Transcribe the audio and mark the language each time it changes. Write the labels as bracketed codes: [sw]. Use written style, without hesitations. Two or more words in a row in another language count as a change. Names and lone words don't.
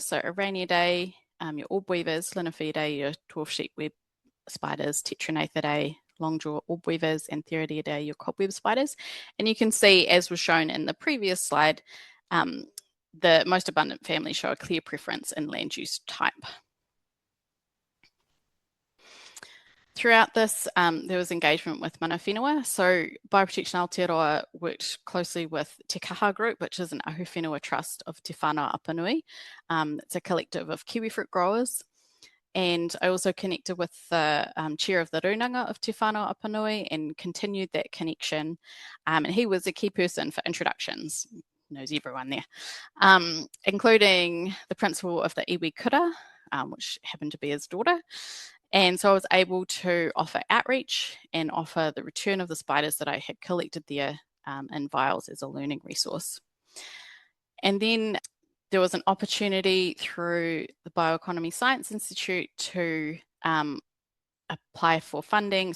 [en] So Araneae, your orb weavers, Linophidae, your dwarf sheepweb spiders, Tetranathidae, longjaw orb weavers, and Theridiidae, your cobweb spiders. And you can see, as was shown in the previous slide, the most abundant families show a clear preference in land use type. Throughout this, there was engagement with [mi] mana whenua. [en] So Bioprotection Aotearoa worked closely with Te Kaha Group, which is an ahuwhenua trust of Te Whānau Apanui. It's a collective of kiwifruit growers. And I also connected with the chair of the runanga of Te Whānau Apanui and continued that connection. And he was a key person for introductions, knows everyone there, including the principal of the [mi] iwi kura, [en] which happened to be his daughter. And so I was able to offer outreach and offer the return of the spiders that I had collected there in vials as a learning resource. And then there was an opportunity through the Bioeconomy Science Institute to apply for funding.